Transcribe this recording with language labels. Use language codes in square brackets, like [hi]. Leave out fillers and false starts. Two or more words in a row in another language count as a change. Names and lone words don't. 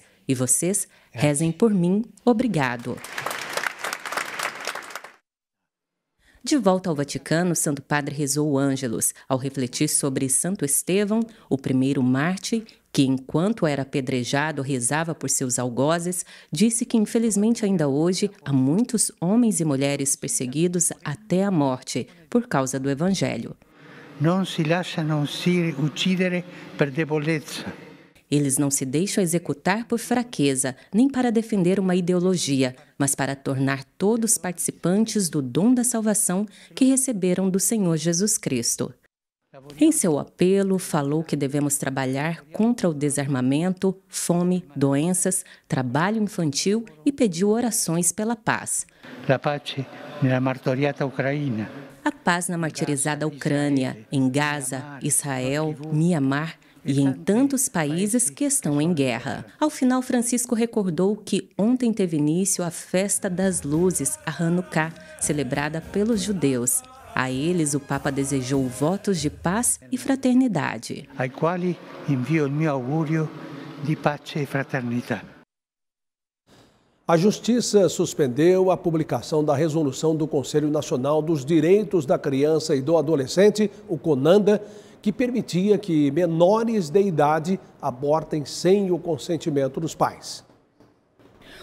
[pt] E vocês rezem por mim, obrigado. De volta ao Vaticano, o Santo Padre rezou o Ângelus ao refletir sobre Santo Estevão, o primeiro mártir, que, enquanto era apedrejado, rezava por seus algozes, disse que, infelizmente, ainda hoje, há muitos homens e mulheres perseguidos até a morte por causa do Evangelho. Não se [it] lasciano uccidere per debolezza. [pt] Eles não se deixam executar por fraqueza, nem para defender uma ideologia, mas para tornar todos participantes do dom da salvação que receberam do Senhor Jesus Cristo. Em seu apelo, falou que devemos trabalhar contra o desarmamento, fome, doenças, trabalho infantil e pediu orações pela paz. [it] La pace nella martoriata Ucraina. [pt] A paz na martirizada Ucrânia, em Gaza, Israel, Mianmar e em tantos países que estão em guerra. Ao final, Francisco recordou que ontem teve início a Festa das Luzes, a Hanukkah, celebrada pelos judeus. A eles, o Papa desejou votos de paz e fraternidade. [it] Ai quali envio il mio augurio di pace e fraternità. [pt] A Justiça suspendeu a publicação da resolução do Conselho Nacional dos Direitos da Criança e do Adolescente, o CONANDA, que permitia que menores de idade abortem sem o consentimento dos pais.